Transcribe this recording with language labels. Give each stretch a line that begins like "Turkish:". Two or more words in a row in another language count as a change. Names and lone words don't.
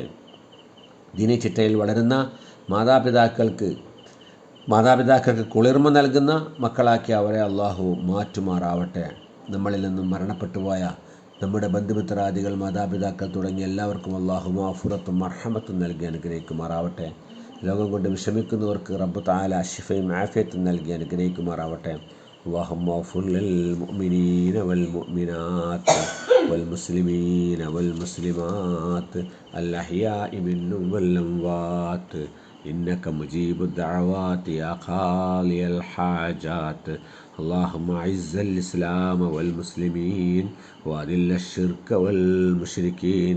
Malayalam: ദീനി ചിട്ടയിൽ വളരുന്ന മാതാപിതാക്കൾക്ക് കുളിർമ നൽകുന്ന മക്കളാക്കി അവരെ അള്ളാഹു മാറ്റുമാറാവട്ടെ. നമ്മളിൽ നിന്നും മരണപ്പെട്ടുപോയ നമ്മുടെ ബന്ധുമിത്രാദികൾ, മാതാപിതാക്കൾ തുടങ്ങി എല്ലാവർക്കും അള്ളാഹു മഗ്ഫിറത്തും മർഹമത്തും നൽകി അനുഗ്രഹിക്കുമാറാവട്ടെ. ലോകം കൊണ്ട് വിഷമിക്കുന്നവർക്ക്
Arabic: رب تعالى
Malayalam: ശിഫയും ആഫിയത്തും നൽകി അനുഗ്രഹിക്കുമാറാവട്ടെ.
Arabic: اللهم اغفر للمؤمنين والمؤمنات والمسلمين والمسلمات الأحياء منهم والأموات إنك مجيب الدعوات يا قاضي الحاجات. اللهم أعز الإسلام والمسلمين وأذل الشرك والمشركين.